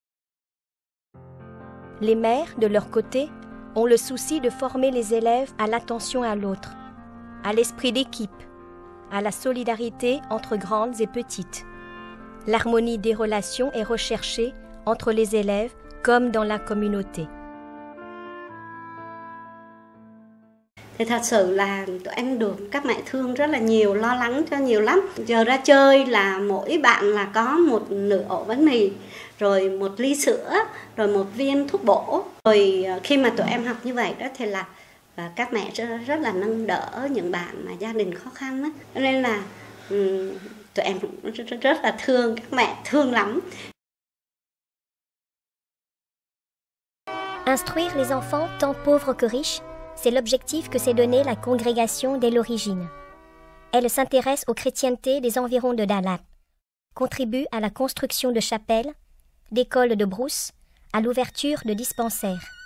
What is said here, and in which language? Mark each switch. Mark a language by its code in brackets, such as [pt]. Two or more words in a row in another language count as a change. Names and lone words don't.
[fr] Les mères, de leur côté, ont le souci de former les élèves à l'attention à l'autre, à l'esprit d'équipe, à la solidarité entre grandes et petites. L'harmonie des relations est recherchée entre les élèves comme dans la communauté. [vi] Thì thật sự là tụi em được các mẹ thương rất là nhiều, lo lắng cho nhiều lắm. Giờ ra chơi là mỗi bạn là có một nửa ổ bánh mì, rồi một ly sữa, rồi một viên thuốc bổ. Rồi khi mà tụi em học như vậy đó thì là các mẹ rất là nâng đỡ những bạn mà gia đình khó khăn đó. Nên là tụi em rất là thương các mẹ, thương lắm. [fr] Instruire les enfants, tant pauvres que riches, c'est l'objectif que s'est donné la congrégation dès l'origine. Elle s'intéresse aux chrétientés des environs de Dalat, contribue à la construction de chapelles, d'écoles de brousse, à l'ouverture de dispensaires.